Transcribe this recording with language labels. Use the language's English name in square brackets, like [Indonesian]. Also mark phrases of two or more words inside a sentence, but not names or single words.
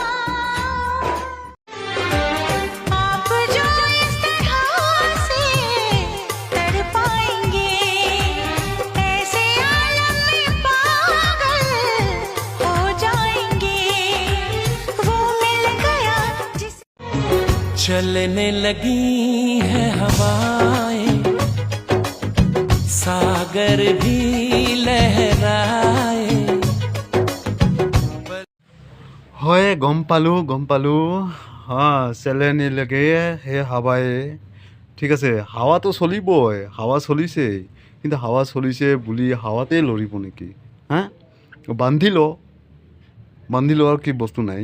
[Hindi] आप जो इस तरह से तड़पाएंगे, ऐसे आलम में पागल हो जाएंगे, वो मिल गया जिस चलने लगी है हवाएं, सागर भी लहराए। [Assamese] হয় গম পালোঁ চেলেনি লাগে সেই হাৱাই। ঠিক আছে, হাৱাটো চলিবই, হাৱা চলিছেই, কিন্তু হাৱা চলিছে বুলি হাৱাতে লৰিব নেকি? হা, বান্ধি ল আৰু কি বস্তু নাই?